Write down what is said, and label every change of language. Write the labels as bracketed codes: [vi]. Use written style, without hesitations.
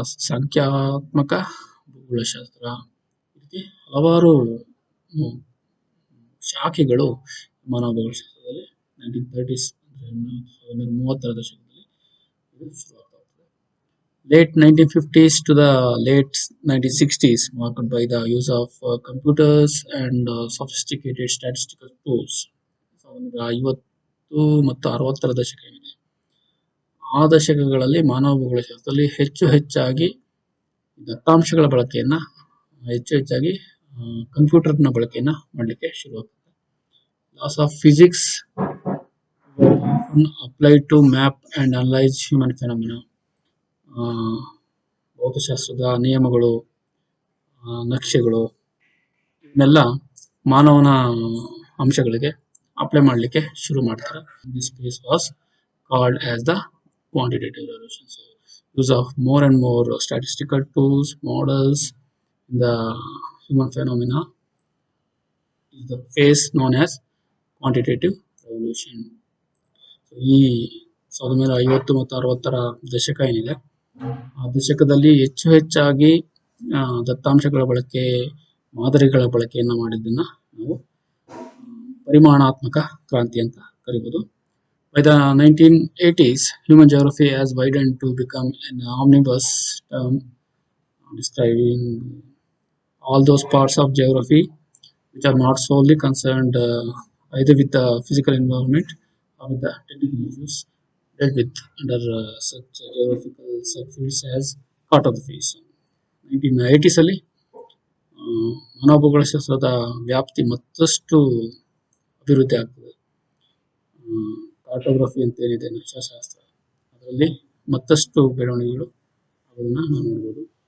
[kn] ಸಂಖ್ಯಾತ್ಮಕ ಭೂಗೋಳಶಾಸ್ತ್ರ, ಈ ಹಲವಾರು ಶಾಖೆಗಳು ಮಾನವ ಭೂಗೋಳಶಾಸ್ತ್ರದಲ್ಲಿ 1930s, 1930ರ ದಶಕದಲ್ಲಿ ಇದು ಶುರುವಾಗ್ತದೆ. [en] Late 1950s to the late 1960s marked by the use of computers and sophisticated statistical tools. [kn] 1950 ಮತ್ತು 60ರ ದಶಕ ಏನಿದೆ, ಆ ದಶಕಗಳಲ್ಲಿ ಮಾನವ ಭೂಗೋಳಶಾಸ್ತ್ರದಲ್ಲಿ ಹೆಚ್ಚಾಗಿ ದತ್ತಾಂಶಗಳ ಬಳಕೆಯನ್ನ, ಹೆಚ್ಚಾಗಿ ಕಂಪ್ಯೂಟರ್ನ ಬಳಕೆಯನ್ನ ಮಾಡಲಿಕ್ಕೆ ಶುರುವಾಗ್ತದೆ. [en] Laws of physics were often applied to map and analyze human phenomena. [kn] ಭೌತಶಾಸ್ತ್ರದ ನಿಯಮಗಳು, ನಕ್ಷೆಗಳು, ಇವನ್ನೆಲ್ಲ ಮಾನವನ ಅಂಶಗಳಿಗೆ ಅಪ್ಲೈ ಮಾಡಲಿಕ್ಕೆ ಶುರು ಮಾಡ್ತಾರೆ. [en] This phase was called as the quantitative revolution. So, use of more and more statistical tools, models in the human phenomena is the phase known as quantitative revolution. [kn] ಈ 1950 ಮತ್ತು 60ರ ದಶಕ ಏನಿದೆ, ಆ ದಶಕದಲ್ಲಿ ಹೆಚ್ಚಾಗಿ ದತ್ತಾಂಶಗಳ ಬಳಕೆ, ಮಾದರಿಗಳ ಬಳಕೆಯನ್ನ ಮಾಡಿದ್ದನ್ನ ನಾವು ಪರಿಮಾಣಾತ್ಮಕ ಕ್ರಾಂತಿ ಅಂತ ಕರಿಬಹುದು. [en] By the 1980s, human geography has widened to become an omnibus term describing all those parts of geography which are not solely concerned either with the physical environment or with the technical issues dealt with under such geographical subfields as cartography. [kn] 1980s ಅಲ್ಲಿ ಮಾನವ ಭೂಗೋಳಶಾಸ್ತ್ರದ ವ್ಯಾಪ್ತಿ ಮತ್ತಷ್ಟು ಅಭಿವೃದ್ಧಿ ಆಗ್ತದೆ. ಕಾರ್ಟೋಗ್ರಫಿ ಅಂತ ಏನಿದೆ, ನಕ್ಷಾಶಾಸ್ತ್ರ, ಅದರಲ್ಲಿ ಮತ್ತಷ್ಟು ಬೆಳವಣಿಗೆಗಳು ಅದನ್ನ ನಾವು ನೋಡ್ಬೋದು.